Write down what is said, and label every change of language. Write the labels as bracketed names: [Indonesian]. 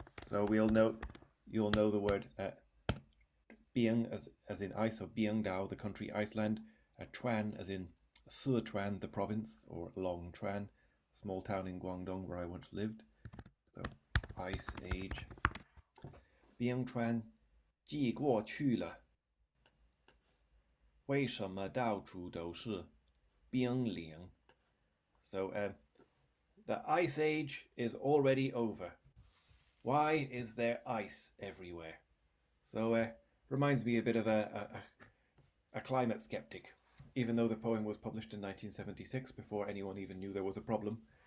[English] So you'll know the word Bing as in ice, so Bing Dao, the country Iceland, Chuan as in Sichuan, the province, or Longchuan, small town in Guangdong where I once lived. So Ice Age. [Chinese] Bing Chuan 寄过去了，为什么到处都是冰凌. [English] So the ice age is already over. Why is there ice everywhere? So reminds me a bit of a climate skeptic, even though the poem was published in 1976 before anyone even knew there was a problem.